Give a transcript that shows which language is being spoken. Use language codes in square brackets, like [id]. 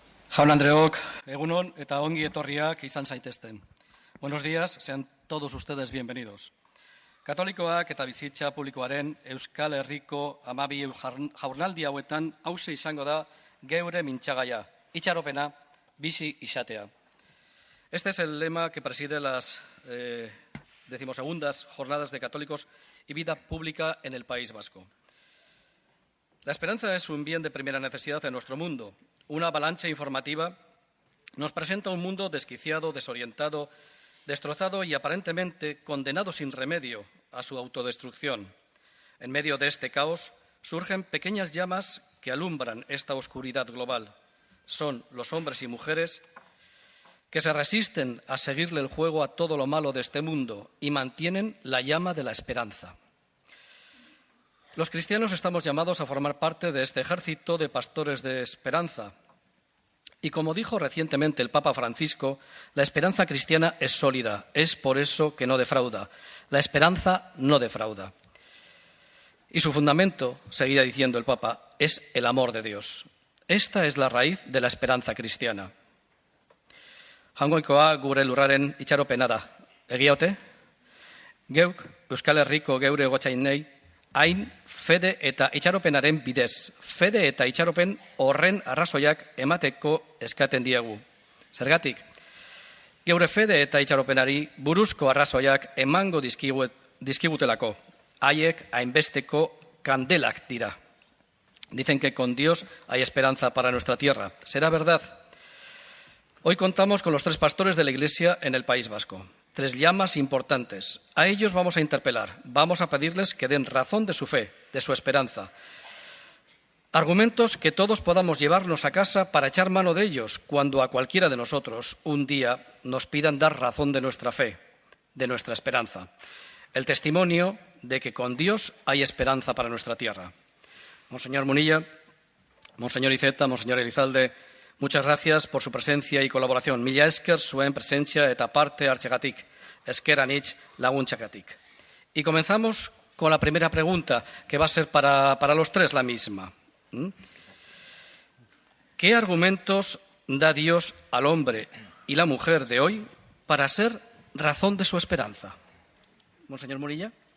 [eu] Jaun-Andreok, egunon eta ongi etorriak izan zaitezten. [es] Buenos días, sean todos ustedes bienvenidos. [eu] Katolikoak eta bizitza publikoaren Euskal Herriko 12 jaurnaldi hauetan hauxe izango da geure mintzagaia, itxaropena, bizi izatea. [es] Este es el lema que preside las 12ª jornadas de católicos y vida pública en el País Vasco. La esperanza es un bien de primera necesidad en nuestro mundo. Una avalancha informativa nos presenta un mundo desquiciado, desorientado, destrozado y aparentemente condenado sin remedio a su autodestrucción. En medio de este caos surgen pequeñas llamas que alumbran esta oscuridad global. Son los hombres y mujeres que se resisten a seguirle el juego a todo lo malo de este mundo y mantienen la llama de la esperanza. Los cristianos estamos llamados a formar parte de este ejército de pastores de esperanza. Y como dijo recientemente el Papa Francisco, la esperanza cristiana es sólida, es por eso que no defrauda. La esperanza no defrauda. Y su fundamento, seguía diciendo el Papa, es el amor de Dios. Esta es la raíz de la esperanza cristiana. [eu] Jaungoikoa gure lurraren itxaropena da. Egia ote? Geuk, Euskal Herriko geure gotzainei, hain fede eta itxaropenaren bidez, fede eta itxaropen horren arrazoiak emateko eskaten diegu. Zergatik, geure fede eta itxaropenari buruzko arrazoiak emango dizkigutelako, haiek hainbesteko kandelak dira. [es] Dicen que con Dios hay esperanza para nuestra tierra. ¿Será verdad? Hoy contamos con los 3 pastores de la Iglesia en el País Vasco. 3 llamas importantes. A ellos vamos a interpelar, vamos a pedirles que den razón de su fe, de su esperanza. Argumentos que todos podamos llevarnos a casa para echar mano de ellos cuando a cualquiera de nosotros un día nos pidan dar razón de nuestra fe, de nuestra esperanza. El testimonio de que con Dios hay esperanza para nuestra tierra. Monseñor Munilla, Monseñor Iceta, Monseñor Elizalde, muchas gracias por su presencia y colaboración. [eu] Mila esker zuen presencia eta parte hartzegatik, esker anitz laguntzagatik. [es] Y comenzamos con la primera pregunta, que va a ser para los 3 la misma. ¿Qué argumentos da Dios al hombre y la mujer de hoy para ser razón de su esperanza? Monseñor Munilla.